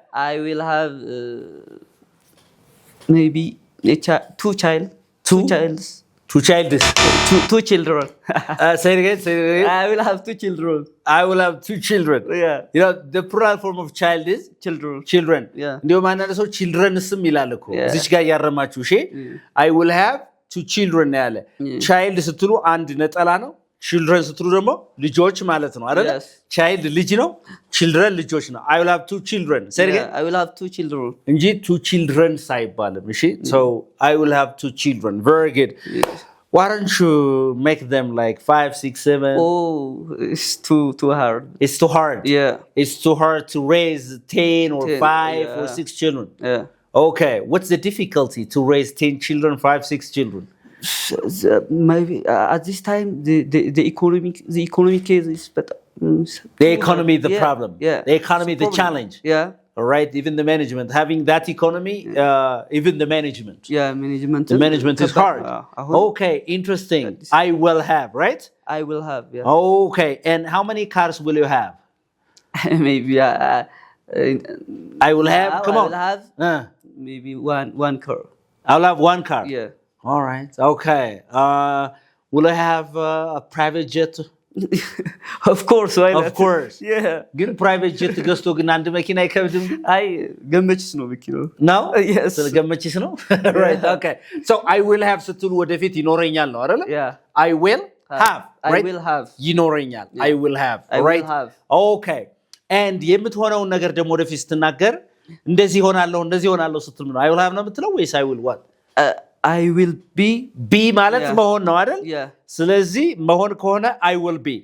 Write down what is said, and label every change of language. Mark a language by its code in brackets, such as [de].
[en] I will have maybe two children. Two children. Say it again. I will have 2 children. I will have 2 children. Yeah. You know, the plural form of child is children. Yeah. [am] እንዲሁም አንዳንድ ሰው childrenስም ይላል እኮ እዚች ጋር ያረማችሁ እሺ [en] I will have 2 children [am] ያለ child ስትሉ አንድ ነጠላ ነው children ስትሉ ደግሞ ልጆች ማለት ነው አይደል child ልጅ ነው children ልጆች ነው [en] I will have 2 children say it again I will have 2 children [am] እንጂ 2 children ሳይባልም እሺ [en] so I will have 2 children very good Why don't you make them like 5, 6, 7? Oh, it's too hard. It's too hard. Yeah. It's too hard to raise 10 or 5 or 6 children. Yeah. Okay. What's the difficulty to raise 10 children, 5, 6 children? Maybe at this time the economic case is better. The economy is the problem. Yeah. The economy is the challenge. Yeah. All right. Even the management having that economy, even the management. Yeah, management. The management is hard. Okay, interesting. I will have, right? I will have. Yeah. Okay. And how many cars will you have? Maybe I will have. Come on. I will have maybe one car. I'll have 1 car. Yeah. All right. Okay. Will I have a private jet? Of course, why not? Of course. Yeah. [am] ግን ፕራይቬት ጀት ገዝቶ ግን አንድ መኪና አይከብድም? አይ ገመችስ ነው መኪናው። ነው? [en] Yes. [am] ስለገመችስ ነው? Right. Okay. So I will have ስትሉ ወደፊት ይኖረኛል ነው አይደል? [en] Yeah. I will have. I will have. [am] ይኖረኛል። I will have. [en] I right? will have. Okay. [am] And የምትሆነውን ነገር ደግሞ ወደፊት ስትናገር እንደዚህ ሆናለሁ ስትል ነው [en] I will have [am] ነው የምትለው ወይስ I will what? [en] I will be [am] ማለት መሆን ነው አይደል? [en] Yeah. [am] ስለዚህ መሆን ከሆነ I will be.